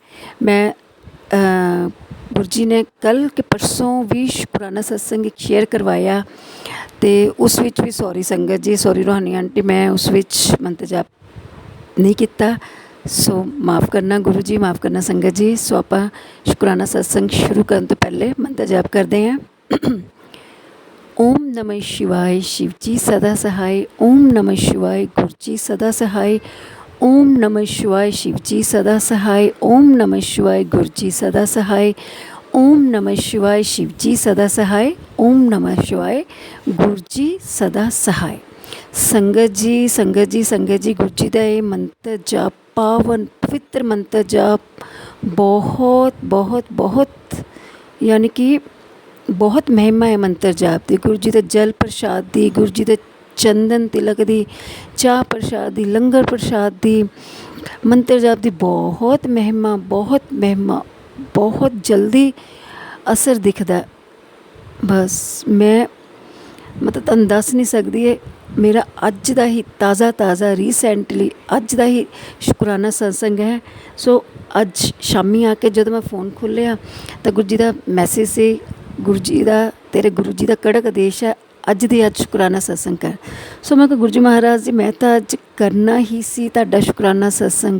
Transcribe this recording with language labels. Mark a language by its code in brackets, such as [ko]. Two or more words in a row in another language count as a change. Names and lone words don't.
[pa] ਮੈਂ ਗੁਰੂ ਜੀ ਨੇ ਕੱਲ੍ਹ ਕਿ ਪਰਸੋਂ ਵੀ ਸ਼ੁਕਰਾਨਾ ਸਤਸੰਗ ਇੱਕ ਸ਼ੇਅਰ ਕਰਵਾਇਆ, ਅਤੇ ਉਸ ਵਿੱਚ ਵੀ ਸੌਰੀ ਸੰਗਤ ਜੀ, ਸੌਰੀ ਰੂਹਾਨੀ ਆਂਟੀ, ਮੈਂ ਉਸ ਵਿੱਚ ਮੰਤਰ ਜਾਪ ਨਹੀਂ ਕੀਤਾ। ਸੋ ਮਾफ़ ਕਰਨਾ ਗੁਰੂ ਜੀ, ਮਾफ़ ਕਰਨਾ ਸੰਗਤ ਜੀ। ਸੋ ਆਪਾਂ ਸ਼ੁਕਰਾਨਾ ਸਤਸੰਗ ਸ਼ੁਰੂ ਕਰਨ ਤੋਂ ਪਹਿਲੇ ਮੰਤਰ ਜਾਪ ਕਰਦੇ ਹਾਂ। [hi] ओम नमः शिवाय, शिव जी सदा सहाय। ओम नमः शिवाय, गुरु जी सदा सहाय। ओम नमः शिवाय, शिव जी सदा सहाय। ओम नमः शिवाय, गुरु जी सदा सहाय। ओम नमः शिवाय, शिव जी सदा सहाय। ओम नमः शिवाय, गुरु जी सदा सहाय। संगत जी गुरु जी का ये मंत्र जाप, पावन पवित्र मंत्र जाप, बहुत बहुत बहुत यानी कि बहुत महिमा है मंत्र जाप की। गुरु जी के जल प्रसाद की, गुरु जी के चंदन तिलक की, चाह प्रसाद की, लंगर प्रसाद की, मंत्र जाप की बहुत महिमा, बहुत जल्दी असर दिखता। [pa] ਬਸ ਮੈਂ ਮਤਲਬ ਤੁਹਾਨੂੰ ਦੱਸ ਨਹੀਂ ਸਕਦੀ, ਮੇਰਾ ਅੱਜ ਦਾ ਹੀ ਤਾਜ਼ਾ ਰੀਸੈਂਟਲੀ ਅੱਜ ਦਾ ਹੀ ਸ਼ੁਕਰਾਨਾ ਸਤਸੰਗ ਹੈ। ਸੋ ਅੱਜ ਸ਼ਾਮੀ ਆ ਕੇ ਜਦੋਂ ਮੈਂ ਫ਼ੋਨ ਖੋਲ੍ਹਿਆ ਤਾਂ ਗੁਰੂ ਜੀ ਦਾ ਮੈਸੇਜ ਸੀ, ਗੁਰੂ ਜੀ ਦਾ ਤੇਰੇ ਗੁਰੂ ਜੀ ਦਾ ਕੜਕ ਆਦੇਸ਼ ਹੈ, ਅੱਜ ਦੀ ਅੱਜ ਸ਼ੁਕਰਾਨਾ ਸਤਸੰਗ ਕਰ। ਸੋ ਮੈਂ ਕਿਹਾ ਗੁਰੂ ਜੀ ਮਹਾਰਾਜ ਜੀ ਮੈਂ ਤਾਂ ਅੱਜ ਕਰਨਾ ਹੀ ਸੀ ਤੁਹਾਡਾ ਸ਼ੁਕਰਾਨਾ ਸਤਸੰਗ।